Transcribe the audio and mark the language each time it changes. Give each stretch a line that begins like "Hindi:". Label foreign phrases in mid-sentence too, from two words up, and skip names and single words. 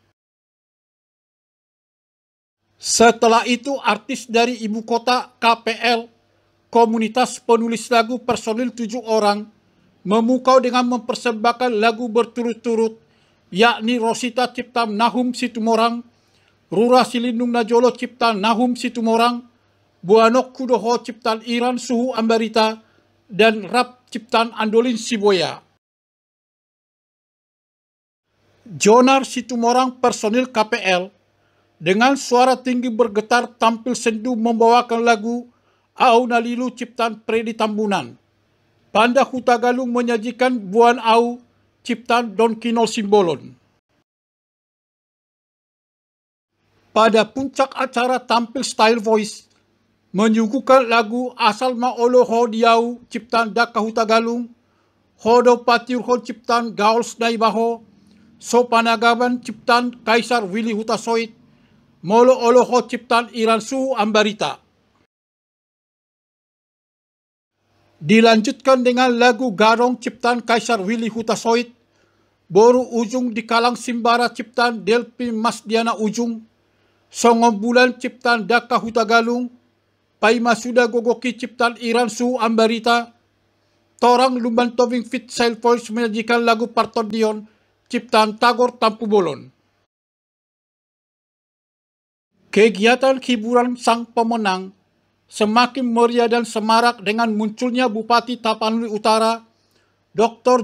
Indonesian: Setelah itu artis dari ibu kota KPL, komunitas penulis lagu personil 7 orang, memukau dengan mempersembahkan lagu berturut-turut, yakni Rosita ciptaan Nahum Situmorang, Rura Silindung Najolo ciptaan Nahum Situmorang, Buanok Kudoho ciptaan Iran Suhu Ambarita, dan Rap ciptaan Andolin Siboya. Jonar Situmorang personil KPL dengan suara tinggi bergetar tampil sendu membawakan lagu Au Nalilu ciptaan Predi Tambunan. Panda Hutagalung menyajikan Buan Au ciptaan Don Kinol Simbolon. Pada puncak acara tampil Style Voice, menyuguhkan lagu Asal Maolo Hodiau ciptaan Daka Hutagalung, Hodo Patiurhon ciptaan Gaols Naibaho, Sopanagaban ciptaan Kaisar Willy Hutasoit, Molo Oloho ciptaan Iran Suhu Ambarita. Dilanjutkan dengan lagu Garong ciptaan Kaisar Willy Hutasoit, Boru Ujung di Kalang Simbara ciptaan Delpi Masdiana Ujung, Songom Bulan ciptaan Daka Hutagalung, Paima sudah gogoki ciptaan Iran Su Ambarita, torang lumban toving fit Style Voice menyajikan lagu Parton Dion, ciptaan Tagor Tampu Bolon. Kegiatan hiburan sang pemenang semakin meriah dan semarak dengan munculnya Bupati Tapanuli Utara, Dr.